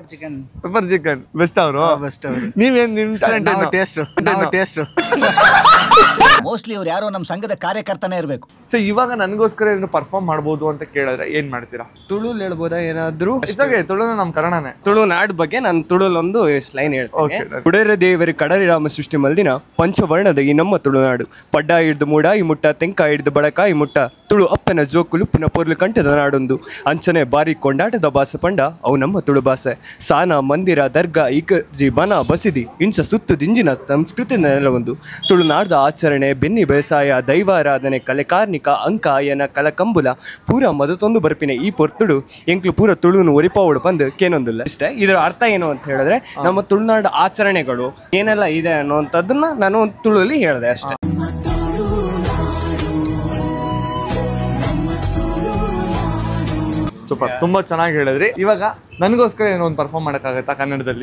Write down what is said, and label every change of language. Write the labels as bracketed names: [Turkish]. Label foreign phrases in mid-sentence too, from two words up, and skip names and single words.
[English] chicken best [Kannada] ಅವರು. ನೀವೇನ್ ನಿಮ್ ಟ್ಯಾಲೆಂಟ್? ಟೇಸ್ಟ್ ಮೋಸ್ಟ್ಲಿ ಅವ್ರು ಯಾರೋ ನಮ್ಮ ಸಂಘದ ಕಾರ್ಯಕರ್ತನೇ ಇರಬೇಕು. ಸೊ ಇವಾಗ ನನಗೋಸ್ಕರ ಏನಾದ್ರು ಪರ್ಫಾರ್ಮ್ ಮಾಡ್ಬೋದು ಅಂತ ಕೇಳಿದ್ರೆ ಏನ್ ಮಾಡ್ತೀರಾ? ತುಳುಲ್ ಹೇಳ್ಬೋದಾ ಏನಾದ್ರು? ತುಳು ನಮ್ ಕನ್ನಡನೇ. ತುಳುನಾಡ್ ಬಗ್ಗೆ ನಾನು ತುಳುಲೊಂದು ಲೈನ್ ಹೇಳ್ತೀನಿ. [Tulu] ಕುಡೇರ ದೇವರ ಕಡರಿ ರಾಮ ಸೃಷ್ಟಿ ಮಲ್ದಿನ ಪಂಚವರ್ಣದ ಈ ನಮ್ಮ ತುಳುನಾಡು. ಪಡ್ಡ ಹಿಡ್ದು ಮೂಡ ಈ ಮುಟ್ಟ, ತೆಂಕ ಹಿಡ್ದು ಬಡಕ ಈ ಮುಟ್ಟ, ತುಳು ಅಪ್ಪನ ಜೋಕುಲು ಪುನ ಪೊರ್ಲು ಕಂಠದ ನಾಡೊಂದು. ಅಂಚನೆ ಬಾರಿ ಕೊಂಡಾಟದ ಬಾಸ ಪಂಡ ಅವು ನಮ್ಮ ತುಳು ಭಾಷೆ. ಸಾನ ಮಂದಿರ ದರ್ಗಾ ಇಕಜಿ ಬನ ಬಸಿದಿ ಇಂಚ ಸುತ್ತು ದಿಂಜಿನ ಸಂಸ್ಕೃತಿ ನೆಲವೊಂದು. ತುಳುನಾಡ್ದ ಆಚರಣೆ ಬೆನ್ನಿ ಬೇಸಾಯ ದೈವಾರಾಧನೆ ಕಲೆ ಕಾರ್ಣಿಕ ಅಂಕಾಯನ ಕಲಕಂಬುಲ ಪೂರ ಮದತೊಂದು ಬರ್ಪಿನ ಈ ಪೊರ್ತುಡು ಎಂಕ್ಲು ಪೂರ ತುಳುನು ಒರಿಪಾವಡು ಬಂದು ಕೇನೊಂದಿಲ್ಲ. [Kannada] ಇಷ್ಟೇ. ಇದರ ಅರ್ಥ ಏನು ಅಂತ ಹೇಳಿದ್ರೆ, ನಮ್ಮ ತುಳುನಾಡ ಆಚರಣೆಗಳು ಏನೆಲ್ಲ ಇದೆ ಅನ್ನೋಂಥದ್ದನ್ನ ನಾನು ತುಳುಲಿ ಹೇಳಿದೆ ಅಷ್ಟೇ. ಸೂಪರ್, ತುಂಬಾ ಚೆನ್ನಾಗಿ ಹೇಳಿದ್ರಿ. ಇವಾಗ ನನಗೋಸ್ಕರ ಏನೋ ಒಂದು ಪರ್ಫಾರ್ಮ್ ಮಾಡಕ್ಕಾಗತ್ತಾ ಕನ್ನಡದಲ್ಲಿ?